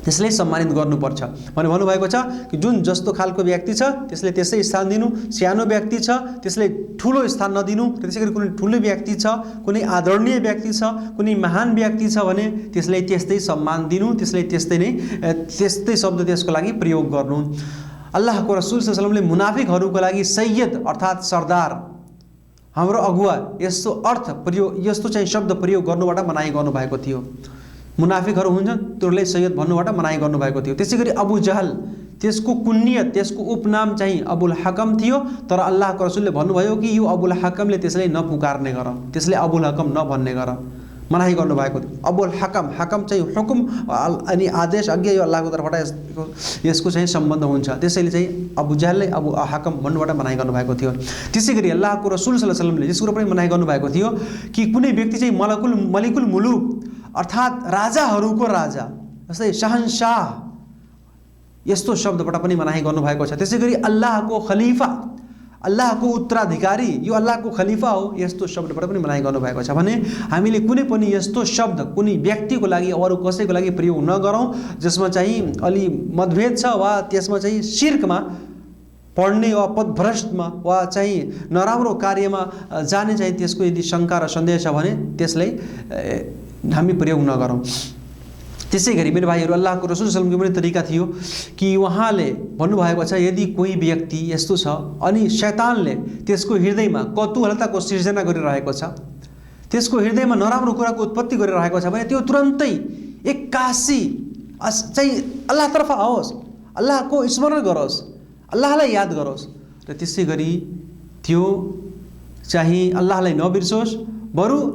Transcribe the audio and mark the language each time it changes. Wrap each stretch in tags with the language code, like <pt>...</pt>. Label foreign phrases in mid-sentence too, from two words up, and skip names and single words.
<ne>त्यसले सम्मानित गर्नुपर्छ भने भन्नुभएको छ कि जुन जस्तो खालको व्यक्ति छ त्यसले त्यसै स्थान दिनु, सानो व्यक्ति छ त्यसले ठुलो स्थान नदिनु, र त्यसैगरी कुनै ठुलो व्यक्ति छ, कुनै आदरणीय व्यक्ति छ, कुनै महान व्यक्ति छ भने त्यसलाई त्यस्तै सम्मान दिनु, त्यसलाई त्यस्तै नै त्यस्तै शब्द त्यसको लागि प्रयोग गर्नु। अल्लाहको रसूल</ne> <ar>صلى الله عليه وسلم</ar> <ne>मुनाफिकहरूको लागि सैयद अर्थात् सरदार, हाम्रो अगुवा यस्तो अर्थ प्रयोग, यस्तो चाहिँ शब्द प्रयोग गर्नुबाट मनाही गर्नुभएको थियो। मुनाफिकहरू हुन्छन् तिनीहरूलाई सैयद भन्नुबाट मनाही गर्नुभएको थियो। त्यसैगरी अबु जहल, त्यसको कुन्नियत, त्यसको उपनाम चाहिँ अबुल हकम थियो, तर अल्लाहको रसूलले भन्नुभयो कि यो अबुल हकमले त्यसलाई नपुकार्ने गर, त्यसले अबुल हकम नभन्ने गर, मनाही गर्नुभएको थियो। अबुल हकम, हकम चाहिँ हुकुम अनि आदेश, आज्ञा, यो अल्लाहको तर्फबाट यसको चाहिँ सम्बन्ध हुन्छ। त्यसैले चाहिँ अबु जहलले अबु हकम भन्नुबाट मनाही गर्नुभएको थियो। त्यसैगरी अल्लाहको रसूल</ne> <ar>صلى الله عليه وسلم</ar> <ne>यस कुरो पनि मनाही गर्नुभएको थियो कि कुनै व्यक्ति चाहिँ</ne> <ar>ملك الملوك</ar> <ne>अर्थात् राजाहरूको राजा, जस्तै शहनशाह, यस्तो शब्दबाट पनि मनाही गर्नुभएको छ। त्यसैगरी अल्लाहको खलिफा, अल्लाहको उत्तराधिकारी, यो अल्लाहको खलिफा हो, यस्तो शब्दबाट पनि मनाही गर्नुभएको छ। भने हामीले कुनै पनि यस्तो शब्द कुनै व्यक्तिको लागि अरू कसैको लागि प्रयोग नगरौँ जसमा चाहिँ अलि मतभेद छ वा त्यसमा चाहिँ शिर्कमा पढ्ने वा पदभ्रष्टमा वा चाहिँ नराम्रो कार्यमा जाने चाहिँ त्यसको यदि शङ्का र सन्देह छ भने त्यसलाई हामी प्रयोग नगरौँ। त्यसै गरी मेरो भाइहरू, अल्लाहको रसूल</ne> <ar>صلى الله عليه وسلم</ar> <ne>पनि तरिका थियो कि उहाँले भन्नुभएको छ यदि कोही व्यक्ति यस्तो छ अनि शैतानले त्यसको हृदयमा कौतूहलताको सिर्जना गरिरहेको छ, त्यसको हृदयमा नराम्रो कुराको उत्पत्ति गरिरहेको छ भने त्यो तुरन्तै एक्कासी चाहिँ अल्लाहतर्फ आओस्, अल्लाहको स्मरण गरोस्, अल्लाहलाई याद गरोस्, र त्यसै गरी त्यो चाहिँ अल्लाहलाई नबिर्सोस्, बरु</ne>